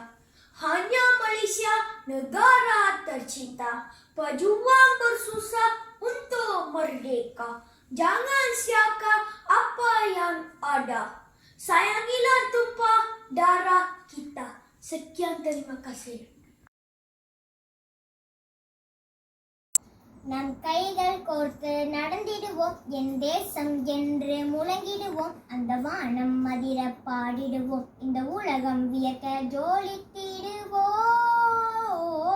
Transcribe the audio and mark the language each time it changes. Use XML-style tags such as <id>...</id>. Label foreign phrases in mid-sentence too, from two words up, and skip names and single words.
<ms>Hanya Malaysia, negara tercinta. Pejuang bersusah untuk merdeka. Jangan siakan apa yang ada. Sayangilah tumpah darah kita. Sekian, terima kasih.</ms> <ta>நம் கைகள் கோர்த்து நடந்திடுவோம், என் தேசம் என்று முழங்கிடுவோம், அந்த வானம் அதிர பாடிடுவோம், இந்த உலகம் வியக்க ஜோலித்திடுவோம்.</ta>